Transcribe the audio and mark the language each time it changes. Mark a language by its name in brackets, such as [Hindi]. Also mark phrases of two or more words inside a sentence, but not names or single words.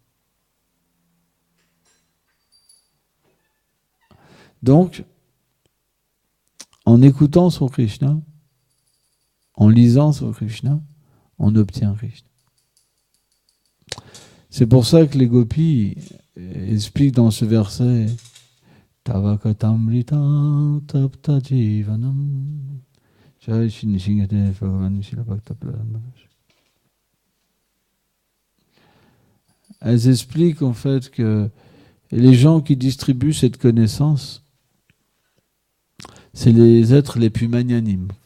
[French] Donc, en écoutant son Krishna, en lisant son Krishna, on obtient Krishna. C'est pour ça que les gopis expliquent dans ce verset [Sanskrit] Tavakatamrita tapta jivanam. [French] Elles expliquent en fait que les gens qui distribuent cette connaissance, c'est les êtres les plus magnanimes.